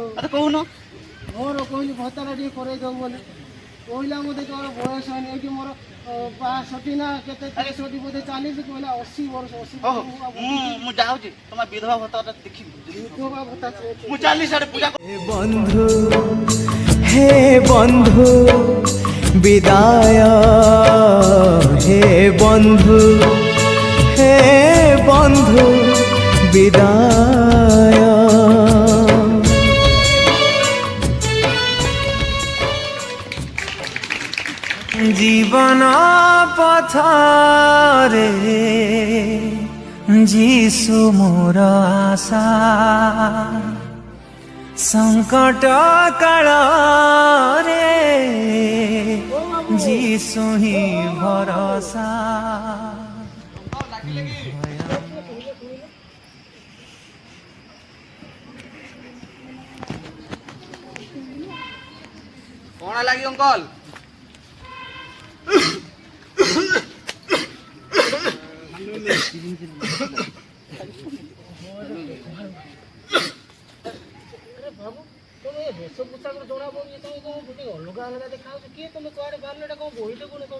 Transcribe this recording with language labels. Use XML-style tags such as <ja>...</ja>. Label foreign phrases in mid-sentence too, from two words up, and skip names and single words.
<or>କହୁନ ମୋର କହିଲି ଭତ୍ତାଟା ଟିକେ କରେଇ ଦବୁ ବୋଲି କହିଲା ମୋତେ ତୋର ବୟସ ହେଇନି ଏଇଠି ମୋର 65 ନା କେତେ 63 ବୋଧେ ଚାଲିଛି କହିଲା 80 ବର୍ଷ 80 ମୁଁ ଯାଉଛି ତମ ବିଧବା ଭତ୍ତାଟା ଦେଖିବି ବିଧବା ଭତ୍ତା ମୁଁ ଚାଲି ସାଡେ ପୂଜା ହେ ବନ୍ଧୁ ବିଦାୟ ହେ ବନ୍ଧୁ ବିଦାୟ ଜୀବନ ପଥରେ ଯୀଶୁ ମୋର ଆଶା ସଙ୍କଟ କାଳ ରେ ଯୀଶୁ ହି ଭରସା କଣ ଲାଗି ଅଙ୍କଲ ବେଶ ପୋଷାକ ଜଣା ପଡୁଛି ତମେ କଣ ଗୋଟେ ଅଲଗା ଅଲଗା ଦେଖାଯାଉଛି କିଏ ତମେ କୁଆଡେ ବାହାରିଲ ଏଟା କଣ ବହିଟେ କଣ କହୁଛ</or>